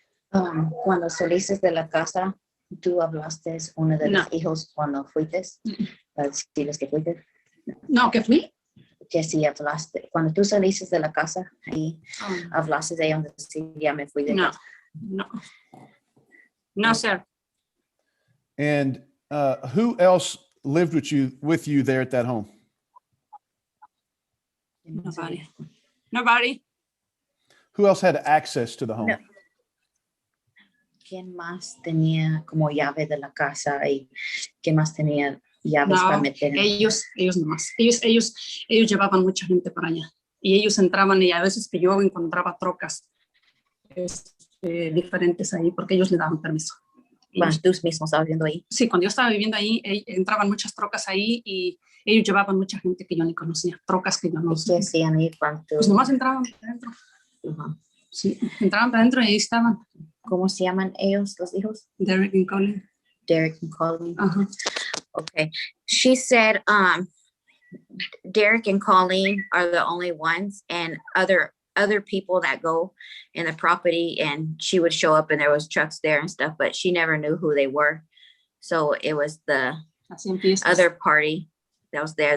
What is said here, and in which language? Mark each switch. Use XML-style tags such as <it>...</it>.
<es>Cuando saliste de la casa, ¿tú hablaste uno de los hijos cuando fuiste? Para decirles que fuiste. No, que fui. Que sí hablaste. Cuando tú saliste de la casa, ahí hablaste de ellos, sí, ya me fui de casa.</es> <en>No, sir. And who else lived with you there at that home? Nobody. Who else had access to the home? No.</en> <es>¿Quién más tenía como llave de la casa y quién más tenía llaves para meter? Ellos nomás. Ellos llevaban mucha gente para allá y ellos entraban y a veces que yo encontraba trocas diferentes ahí porque ellos le daban permiso. Cuando tú mismo estabas viviendo ahí. Sí, cuando yo estaba viviendo ahí, entraban muchas trocas ahí y ellos llevaban mucha gente que yo ni conocía, trocas que yo no conocía. ¿Qué hacían ahí cuando? Pues nomás entraban para adentro. Sí, entraban para adentro y ahí estaban. ¿Cómo se llaman ellos, los hijos?</es> <en>Derek and Colin. Derek and Colin. Okay. She said Derek and Colleen are the only ones, and other people that go in the property, and she would show up and there was trucks there and stuff, but she never knew who they were. So it was the other party that was there.</en>